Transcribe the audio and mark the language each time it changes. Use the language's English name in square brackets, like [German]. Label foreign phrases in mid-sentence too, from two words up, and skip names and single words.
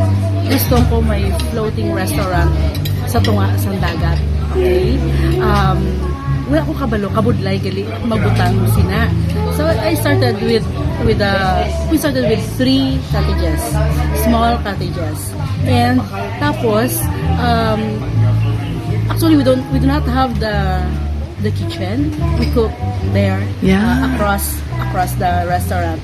[Hiligaynon] Gusto ko may floating restaurant sa tunga sa dagat. Okay? Wala ko kabalo, kabudlay gali magbutang sina. [English] So I started with we started with 3 cottages, small cottages. And tapos actually we do not have the kitchen. We cook there across the restaurant.